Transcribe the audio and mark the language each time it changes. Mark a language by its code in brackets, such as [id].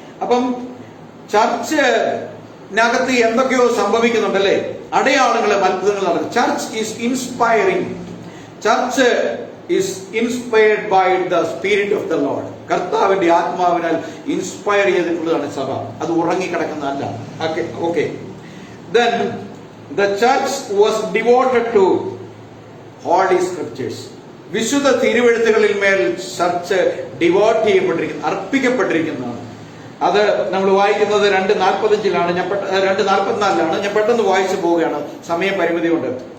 [ml] അപ്പം ചർച്ചിനകത്ത് എന്തൊക്കെയോ സംഭവിക്കുന്നുണ്ടല്ലേ, അടയാളങ്ങളും അത്ഭുതങ്ങളും നടന്നു. [en] Church is inspiring. Church is inspired by the spirit of the Lord. [ml] കർത്താവിന്റെ ആത്മാവിനാൽ ഇൻസ്പയർ ചെയ്തിട്ടുള്ളതാണ് സഭ, അത് ഉറങ്ങിക്കിടക്കുന്നതല്ല. Okay. [en] Then the church was devoted to holy scriptures. [ml] വിശുദ്ധ തിരുവെഴുത്തുകളിൽ മേൽ ചർച്ച് ഡിവോട്ട് ചെയ്യപ്പെട്ടിരിക്കുന്നു, അർപ്പിക്കപ്പെട്ടിരിക്കുന്നതാണ്. അത് നമ്മൾ വായിക്കുന്നത് 2:45 2:44 ഞാൻ പെട്ടെന്ന് വായിച്ചു പോവുകയാണ്, സമയപരിമിതി കൊണ്ട്.